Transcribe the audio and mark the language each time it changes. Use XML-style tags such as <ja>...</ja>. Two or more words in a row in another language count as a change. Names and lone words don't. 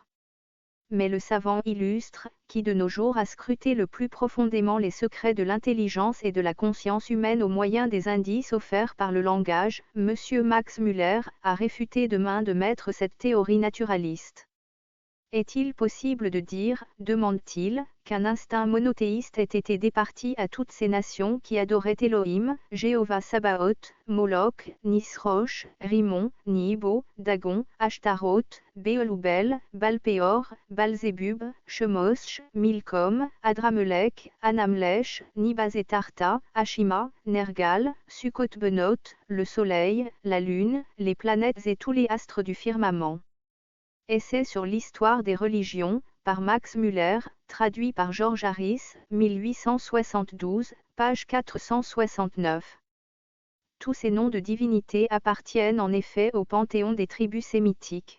<fr>Mais le savant illustre, qui de nos jours a scruté le plus profondément les secrets de l'intelligence et de la conscience humaine au moyen des indices offerts par le langage, M. Max Müller, a réfuté de main de maître cette théorie naturaliste. Est-il possible de dire, demande-t-il, qu'un instinct monothéiste ait été départi à toutes ces nations qui adoraient Elohim, Jéhovah Sabaoth, Moloch, Nisroch, Rimon, Nibo, Dagon, Ashtaroth, Béoloubel, Balpéor, Balzébub, Chemosh, Milcom, Adramelech, Anamlech, Nibaz et Tarta, Ashima, Nergal, Sukkot-Benot, le soleil, la lune, les planètes et tous les astres du firmament. Essai sur l'histoire des religions, par Max Müller, traduit par George Harris, 1872, page 469. Tous ces noms de divinités appartiennent en effet au panthéon des tribus sémitiques.</fr>